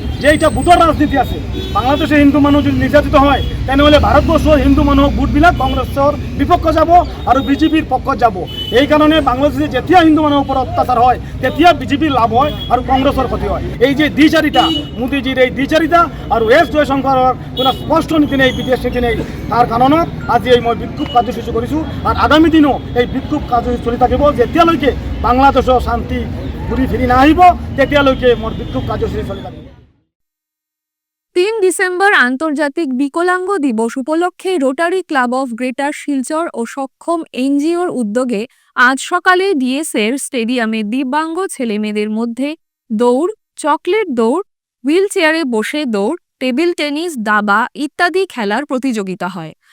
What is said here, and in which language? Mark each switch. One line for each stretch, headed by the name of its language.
Assamese: যে এটা ভোটৰ রাজনীতি আছে। বাংলাদেশে হিন্দু মানুষ যদি নির্যাতিত হয় তেনেহলে ভারতবর্ষের হিন্দু মানুষ ভোটবিলাক কংগ্রেসের বিপক্ষে যাব আর বিজেপির পক্ষত যাব। এই কারণে বাংলাদেশে যেতিয়া হিন্দু মানুষের উপর অত্যাচার হয় তেতিয়া বিজেপির লাভ হয় আর কংগ্রেসের ক্ষতি হয়। এই যে দ্বিচারিতা মোদীজির এই দ্বিচারিতা আর এস জয়শঙ্করের কোনো স্পষ্ট নীতি নেই, বিদেশ নীতি নেই, তার কারণত আজি এই মই বিক্ষোভ কাৰ্যসূচী কৰিছোঁ। আর আগামী দিনও এই বিক্ষোভ কাৰ্যসূচী চলি থাকিব। যেতিয়ালৈকে বাংলাদেশৰ শান্তি ঘূৰি ফিৰি নাহিব তেতিয়ালৈকে মোৰ বিক্ষোভ কাৰ্যসূচী চলি থাকিব।
Bangla: ৩ ডিসেম্বর আন্তর্জাতিক বিকলাঙ্গ দিবস উপলক্ষে rotary club of greater Silchar ও সক্ষম এনজিওর উদ্যোগে আজ সকালে ডিএসের স্টেডিয়ামে দিব্যাঙ্গ ছেলেমেয়েদের মধ্যে দৌড়, চকলেট দৌড়, হুইল চেয়ারে বসে দৌড়, টেবিল টেনিস, দাবা ইত্যাদি খেলার প্রতিযোগিতা হয়।